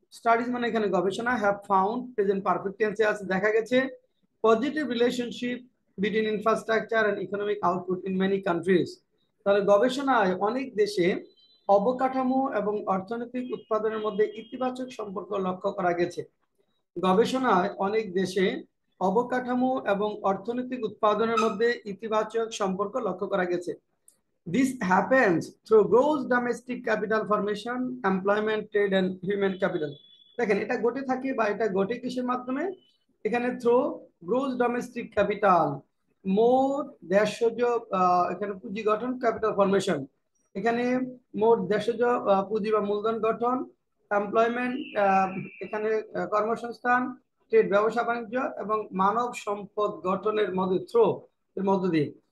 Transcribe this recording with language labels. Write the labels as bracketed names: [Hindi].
[English] studies [Bangla] মানে এখানে গবেষণা, [English] have found present perfect টেন্সে আছে, [Bangla] দেখা গেছে [English] Positive relationship between infrastructure and economic output in many countries. [Bangla] তাহলে গবেষণায় অনেক দেশে অবকাঠামো এবং অর্থনৈতিক উৎপাদনের মধ্যে ইতিবাচক সম্পর্ক লক্ষ্য করা গেছে। গবেষণায় অনেক দেশে অবকাঠামো এবং অর্থনৈতিক উৎপাদনের মধ্যে ইতিবাচক সম্পর্ক লক্ষ্য করা গেছে। [English] This happens through gross domestic capital formation, employment, trade and human capital. [Bangla] দেখেন এটা ঘটে থাকে বা এটা ঘটে কিসের মাধ্যমে? এখানে [English] through gross domestic capital, [Bangla] মোট দেশজ এখানে পুঁজি গঠন, ক্যাপিটাল ফরমেশন, এখানে মোট দেশজ পুঁজি বা মূলধন গঠন, এমপ্লয়মেন্ট এখানে কর্মসংস্থান, ট্রেড ব্যবসা বাণিজ্য এবং মানব সম্পদ গঠনের মধ্যে থ্রু এর মধ্য দিয়ে।